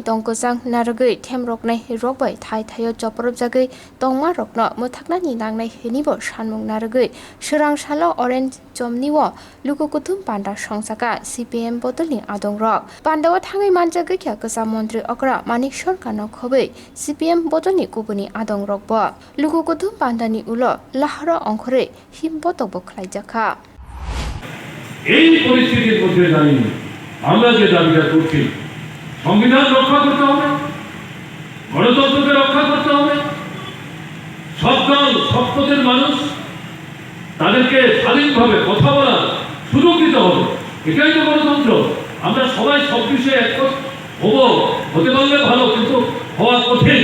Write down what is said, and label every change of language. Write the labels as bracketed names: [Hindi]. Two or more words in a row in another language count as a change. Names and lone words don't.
[Kok Borok] tongkusang narugai Themroknai rokbai thai thayo choprob jagai tongma rokno muthaknani nagnai hini bo sanmung narugai surang salo Orient Chowmuhani lukukuthum panda songsaka CPIM bodolni adongrok Pandawa thangai manjagai kya kasa montri okra manik sarkarno khobai CPIM bodolni kubuni adong rokbo lukukuthum pandani ulo lahara [Bangla] অংশরে হিমবতক বখলাইজাখা এই পরিস্থিতির মধ্যে দাঁড়িয়ে আমরা যে দাবিটা করছি সংবিধান রক্ষা করতে হবে গণতন্ত্রকে রক্ষা করতে হবে সব দল সব পদের মানুষ তাদেরকে স্বাধীনভাবে কথা বলার সুযোগ দিতে হবে এটাই তো গণতন্ত্র আমরা সবাই সব বিষয়ে একমত হতে পারলে ভালো কিন্তু হওয়া কঠিন